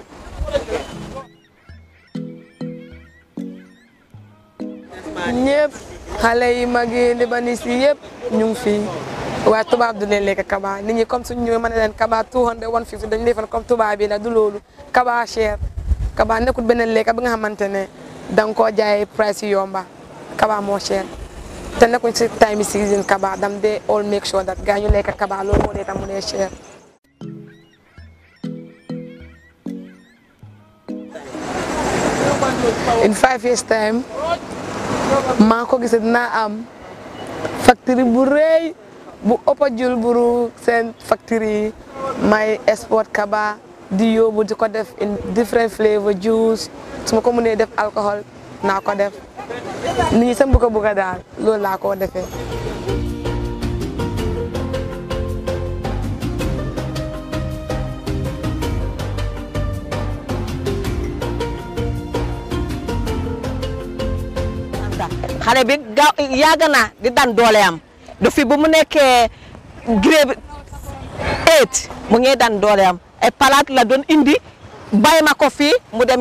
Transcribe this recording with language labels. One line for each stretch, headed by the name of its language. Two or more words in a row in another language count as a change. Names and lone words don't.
Wolof: ñëpp xale yi magi libanese yëpp ñu ngi fi waaye tubaab du leen lekk kaba nit ñi comme suñu ñëwee mën na leen kaba 200 150 dañu defal comme tubaab bi la du loolu kaba cher kaba nekkul beneen lekk bi nga xamante ne danga koo jaay price yomba kaba moo cher te nekkuñ si
English: time season
Wolof: kaba dam de
English: all make sure that
Wolof: gaa ñu lekk kaba loolu moo dee tam mu dee cher
English: in 5 years time
Wolof: maa ko gis dinaa am factory bu rëy bu ëpp jul buru seen factory may export kaba di yóbbu di ko def
English: in different flavor juice
Wolof: su ma ko mënee def alcohol naa ko def nit ñi sam bu ko bëgg daal loolu laa ko defee. xale bi yàgg na di dan dooleem depuis bu mu nekkee grade 8 mu ngi dan dooleem ay palaat la doon indi bàyyi ma ko fii mu dem